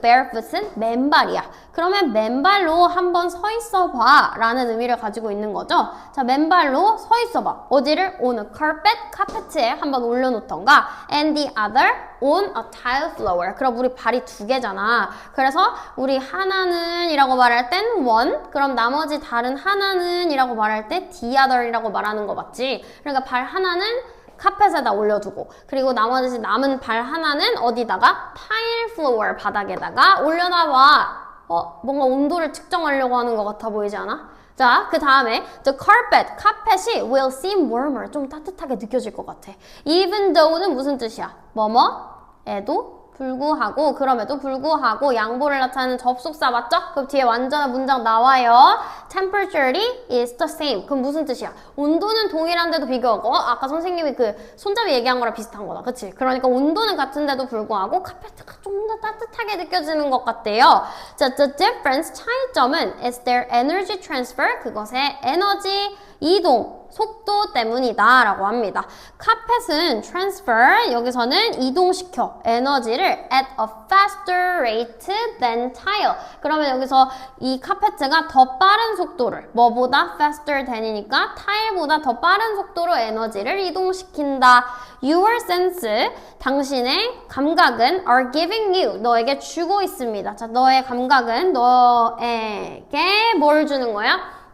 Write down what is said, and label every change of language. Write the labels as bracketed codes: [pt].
[ko] bare foot은 맨발이야. 그러면 맨발로 한번 서 있어 봐 라는 의미를 가지고 있는 거죠. 자, 맨발로 서 있어 봐. 어디를? [en] On a carpet. [ko] 카페트에 한번 올려놓던가. [en] And the other on a tile floor. [ko] 그럼 우리 발이 두 개잖아. 그래서 우리 하나는 이라고 말할 땐 one. 그럼 나머지 다른 하나는 이라고 말할 때 the other 이라고 말하는 거 맞지? 그러니까 발 하나는 카펫에다 올려두고 그리고 나머지 남은 발 하나는 어디다가? 타일 플로어 바닥에다가 올려놔봐. 뭔가 온도를 측정하려고 하는 것 같아 보이지 않아? 자, 그 다음에 the carpet, 카펫이 [en] will seem warmer, [ko] 좀 따뜻하게 느껴질 것 같아. even though는 무슨 뜻이야? 에도 불구하고, 그럼에도 불구하고 양보를 나타내는 접속사 맞죠? 그럼 뒤에 완전한 문장 나와요. [en] Temperature is the same. [ko] 그럼 무슨 뜻이야? 온도는 동일한데도 비교하고 아까 선생님이 그 손잡이 얘기한 거랑 비슷한 거다. 그치? 그러니까 온도는 같은데도 불구하고 카페트가 좀 더 따뜻하게 느껴지는 것 같대요. [en] 자, the difference, 차이점은 is their energy transfer, [ko] 그것의 에너지 이동, 속도 때문이다 라고 합니다. [en] 카펫은 transfer, [ko] 여기서는 이동시켜 에너지를 [en] at a faster rate than tile. [ko] 그러면 여기서 이 카페트가 더 빠른 속도를, 뭐보다 faster than이니까 tile보다 더 빠른 속도로 에너지를 이동시킨다. [en] Your sense, [ko] 당신의 감각은 [en] are giving you, [ko] 너에게 주고 있습니다. 자, 너의 감각은 너에게 뭘 주는 거야?